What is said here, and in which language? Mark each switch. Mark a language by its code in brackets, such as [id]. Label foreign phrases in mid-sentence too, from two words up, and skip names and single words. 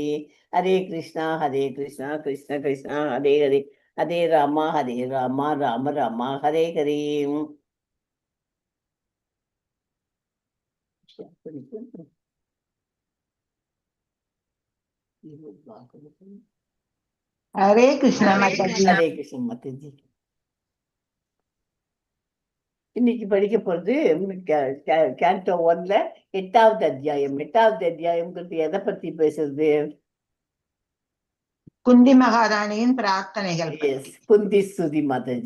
[sa] हरे कृष्णा कृष्ण कृष्णा हरे हरे हरे रामा राम राम हरे हरे. [hi] हरे कृष्ण माता जी. हरे कृष्ण माता जी. [ta] இன்னைக்கு படிக்க போறது கேண்டோ 1ல 8வது அத்தியாயம். 8வது அத்தியாயம்ங்கிறது எதை பத்தி பேசுறது? குந்தி மகாராணியின் பிரார்த்தனைகள். குந்தி ஸ்துதி மாதாஜி.